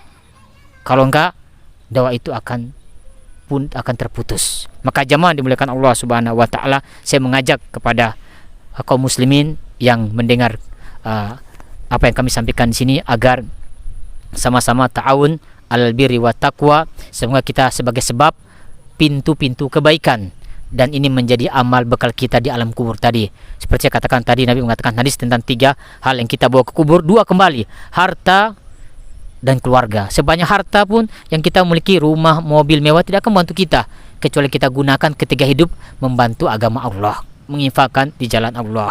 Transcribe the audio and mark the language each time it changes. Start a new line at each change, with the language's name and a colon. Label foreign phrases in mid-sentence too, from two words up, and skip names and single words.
Indonesian: Kalau enggak, dakwah itu akan terputus. Maka jamaah dimuliakan Allah
Arabic: سبحانه وتعالى,
Indonesian: saya mengajak kepada kaum muslimin yang mendengar apa yang kami sampaikan di sini agar sama-sama
Arabic: تعاون على البر والتقوى.
Indonesian: Semoga kita sebagai sebab pintu-pintu kebaikan, dan ini menjadi amal bekal kita di alam kubur tadi. Seperti saya katakan tadi, Nabi mengatakan hadis tentang 3 hal yang kita bawa ke kubur, 2 kembali, harta dan keluarga. Sebanyak harta pun yang kita memiliki, rumah, mobil mewah, tidak akan membantu kita kecuali kita gunakan ketika hidup membantu agama Allah, menginfakkan di jalan Allah.